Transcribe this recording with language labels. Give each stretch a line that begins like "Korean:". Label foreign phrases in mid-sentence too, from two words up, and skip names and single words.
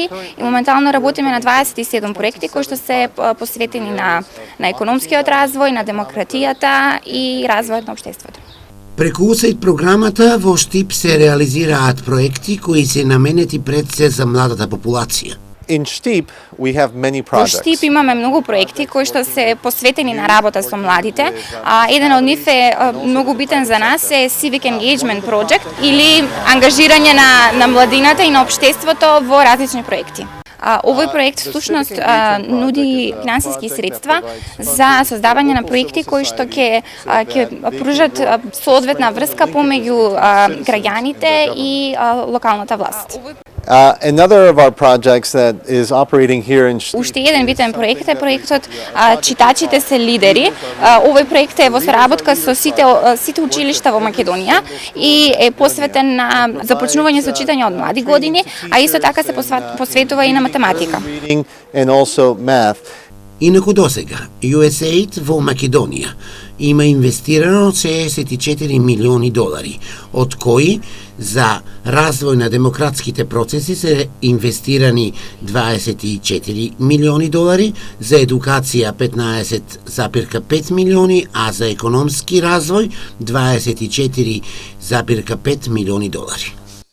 Macedonian: И моментално работиме на 27 проекти кои што се посветени на економскиот развој, на демократијата и развојот на општеството. Преку USAID програмата во Штип се реализираат проекти кои се наменети пред се за младата популација.
English: In Штип we have many
Macedonian: Во
English: projects.
Macedonian: Штип имаме многу проекти кои што се посветени на работа со младите. Еден од нив е многу битен за нас е
English: Civic Engagement Project
Macedonian: или ангажирање на младината и на општеството во различни проекти. Овој проект всушност нуди финансиски средства за создавање на проекти кои што ќе пружат соодветна врска помеѓу граѓаните и локалната власт.
English: Another of our projects that is operating here in Штип.
Macedonian: Уште еден битен проект е проектот Читачите се лидери. Овој проект е во соработка со сите училишта во Македонија и е посветен на започнување со читање од млади години, а исто така се посветува и на математика.
English: And also math.
Macedonian: Инаку досега, USAID во Македонија има инвестирано 64 милиони долари, од кои за развој на демократските процеси се инвестирани 24 милиони долари, за едукација 15,5 милиони, а за економски развој 24,5 милиони долари.